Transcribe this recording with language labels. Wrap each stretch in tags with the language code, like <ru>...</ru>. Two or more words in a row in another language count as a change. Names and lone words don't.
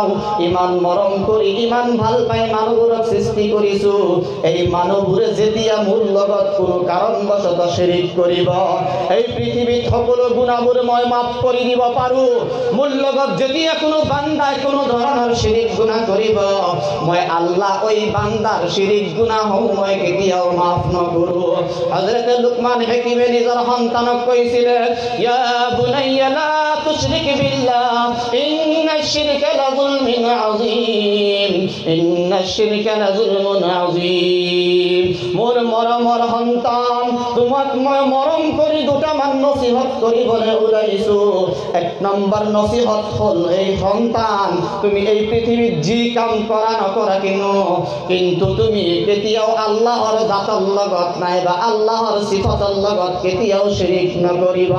<as>ইমান মৰম কৰি ইমান ভাল পাই মানুহবোৰক সৃষ্টি কৰিছোঁ। এই মানুহবোৰে যেতিয়া মোৰ লগত কোনো কাৰণবশতঃ শিৰিক কৰিব, এই পৃথিৱীত সকলো গুণাবোৰ মই মাফ কৰি দিব পাৰোঁ। মোৰ লগত যেতিয়া কোনো বান্দাই কোনো ধৰণৰ শিৰিক গুণা কৰিব, মই আল্লাহ ওই বান্দাৰ শিৰিক গুণাসমূহ মই কেতিয়াও মাফ নকৰোঁ। হযরত লুকমান হাকিমে নিজৰ সন্তানক কৈছিলে</as> <ar>يا بني لا تشرك بالله إن الشرك لظلم عظيم، إن الشرك لظلم عظيم.</ar> <as>মোৰ মৰমৰ সন্তান, তোমাক মই মৰম কৰি দুটামান নসিহত কৰিবলৈ ওলাইছোঁ। 1 নম্বৰ নসিহত হ'ল এই সন্তান, তুমি এই পৃথিৱীত যি কাম কৰা নকৰা কিন্তু তুমি কেতিয়াও আল্লাহৰ জাতৰ লগত নাইবা আল্লাহৰ সিফাতৰ লগত কেতিয়াও শিৰিক নকৰিবা।</as>